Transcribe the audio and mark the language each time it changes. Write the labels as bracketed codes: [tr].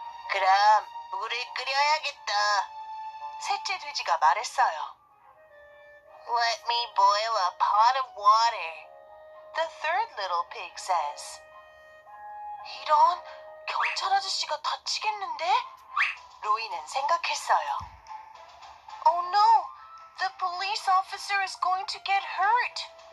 [ko] 그럼 물을 끓여야겠다. 셋째 돼지가 말했어요. [en] Let me boil a pot of water. The third little pig says. [ko] 이런, 경찰 아저씨가 다치겠는데? 로이는 생각했어요. [en] Oh no, the police officer is going to get hurt.